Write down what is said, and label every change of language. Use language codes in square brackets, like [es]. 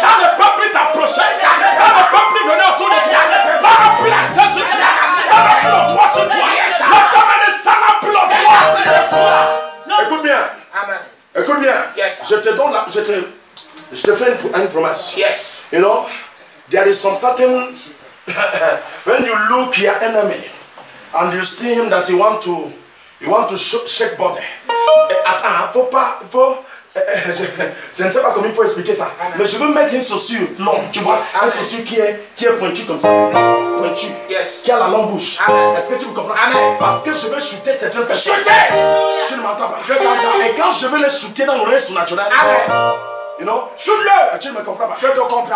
[fr] ça ne peut plus t'approcher, ça ne peut plus venir autour de toi, ça n'a plus accès sur toi, ça n'a plus le droit sur toi. [en] Yes. [fr] Le domaine, ça n'a plus le droit. Écoute bien, Amen. écoute bien. [en] Yes. [fr] Je te donne la, je te fais une promesse. [en] Yes. You know, there is some certain when you look your enemy and you see him that you want to shake body. Faut [fr] Je ne sais pas comment il faut expliquer ça. Amen. Mais je veux mettre une chaussure longue, tu vois. Une chaussure qui est pointue comme ça. Pointue. Yes. Qui a la longue bouche. Est-ce que tu me comprends? Amen. Parce que je vais shooter certaines personnes. Shooter! Tu ne m'entends pas? Je t'entends. Et quand je veux les shooter dans l'oreille surnaturelle. Amen. [en] You know? [fr] Shoot-le! Tu ne me comprends pas? Je te comprends.